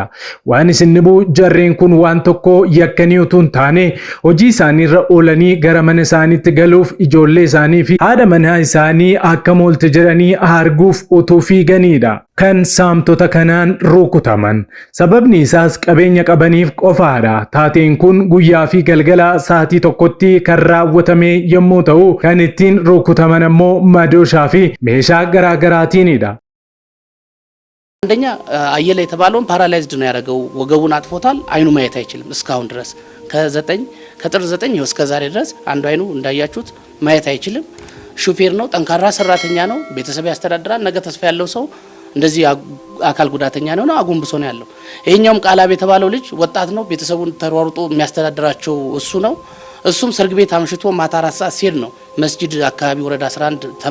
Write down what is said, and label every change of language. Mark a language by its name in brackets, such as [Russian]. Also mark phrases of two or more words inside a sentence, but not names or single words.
[Oromo] Waan isin dhibu jarreen kun waan tokko yakkanii utuu hin taane hojii isaanii irra oolanii gara mana isaaniitti galuuf ijoollee isaanii fi haadha manaa isaanii akka moolte jedhanii arguuf utuu fiiganidha. Kan saamtota kanaan rukutaman. Sababni isaas qabeenya qabaniif qofaadha. Taateen kun guyyaa fi galgala sa'aatii tokkotti kan raawwatame yommuu ta'u kan ittiin rukutaman ammoo madooshaa fi meeshaa garaagaraatiinidha. [Amharic] አንደኛ አየለ የተባለውን ፓራላይዝድ ነው ያደረገው። ወገቡን አጥፎታል። አይኑ ማየት አይችልም እስካሁን ድረስ ከጥር 9 እስከ ዛሬ ድረስ አንዱ አይኑ እንዳያችሁት ማየት አይችልም። ሹፌር ነው፣ ጠንካራ ሰራተኛ ነው፣ ቤተሰብ ያስተዳድራል። ነገ ተስፋ ያለው ሰው እንደዚህ አካል ጉዳተኛ ነው አጎንብሶ ነው ያለው። ይሄኛውም ቃላብ የተባለው ልጅ ወጣት ነው፣ ቤተሰቡን ተሯሩጦ የሚያስተዳድራቸው እሱ ነው። እሱም ሰርግ ቤት አምሽቶ ማታ 4 ሰዓት ሲሄድ ነው መስጂድ አካባቢ ወረዳ 11